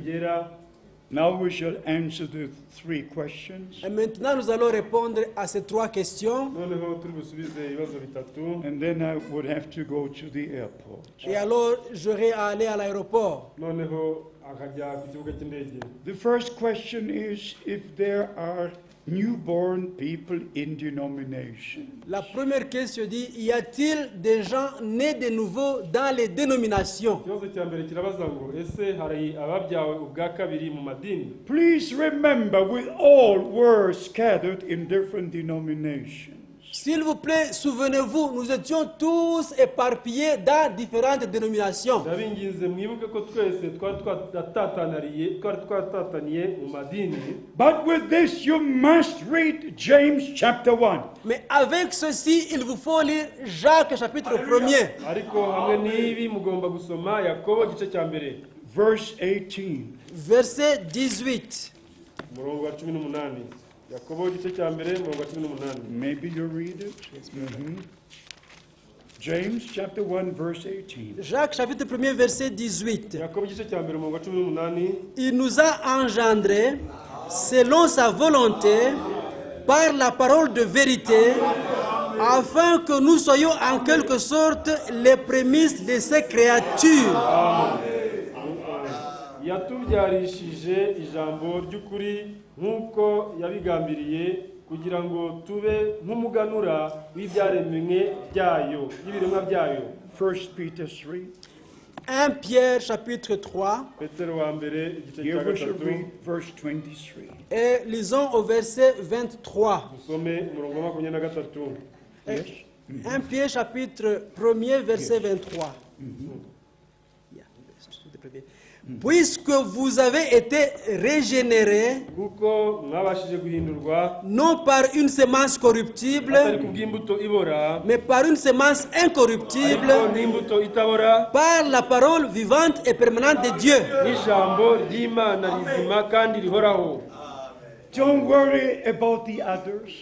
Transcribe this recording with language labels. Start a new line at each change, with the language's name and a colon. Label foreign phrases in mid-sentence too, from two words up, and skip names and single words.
Kinyarwanda: yera.
English: Now we shall answer the three questions.
French: Et maintenant, nous allons répondre à ces trois questions.
Kinyarwanda: Noneho turi busubize ibibazo bitatu.
English: And then I would have to go to the airport.
French: Et alors, j'aurai à aller à l'aéroport.
Kinyarwanda: Noneho akajya ku kibuga cy'indege.
English: The first question is if there are newborn people in denomination.
French: La première question dit, y a-t-il des gens nés de nouveau dans les dénominations?
Kinyarwanda: Ikibazo cya mbere kirabaza ngo ese hari ababyawe ubwa kabiri mu madini?
English: Please remember, we all were scattered in different denominations.
French: S'il vous plaît, souvenez-vous, nous étions tous éparpillés dans différentes dénominations.
Kinyarwanda: Ndabinginze mwibuke ko twese twari twatataniye mu madini.
English: But with this you must read James chapter 1.
French: Mais avec ceci, il vous faut lire Jacques chapitre 1er.
Kinyarwanda: Ariko hamwe n'ibi mugomba gusoma Yakobo igice cya mbere.
English: Verse 18.
French: Verset 18.
Kinyarwanda: Umurongo wa 18. Yakobo igice cya mbere umurongo wa 18.
English: Maybe you read it. James chapter 1 verse 18.
French: Jacques chapitre 1er verset 18.
Kinyarwanda: Yakobo igice cya mbere umurongo wa 18.
French: Il nous a engendrés selon sa volonté par la parole de vérité afin que nous soyons en quelque sorte les prémices de ses créatures.
Kinyarwanda: Yatubyarishije ijambo ry'ukuri nk'uko yabigambiriye kugira ngo tube nk'umuganura w'ibyaremwe byayo y'ibiremwa byayo.
English: 1 Peter 3.
French: 1 Pierre chapitre 3.
Kinyarwanda: Petero wa mbere igice cya
English: Here we shall
Kinyarwanda: gatatu.
English: read verse 23.
French: Et lisons au verset 23.
Kinyarwanda: Dusome umurongo wa 23.
English: Yes.
French: 1 Pierre chapitre 1er verset 23. Puisque vous avez été régénérés,
Kinyarwanda: Kuko mwabashije guhindurwa
French: non par une semence corruptible,
Kinyarwanda: atari kubw'imbuto ibora,
French: mais par une semence incorruptible,
Kinyarwanda: ariko n'imbuto itabora,
French: par la parole vivante et permanente de Dieu.
Kinyarwanda: n'ijambo ry'Imana rizima kandi rihoraho.
English: Don't worry about the others.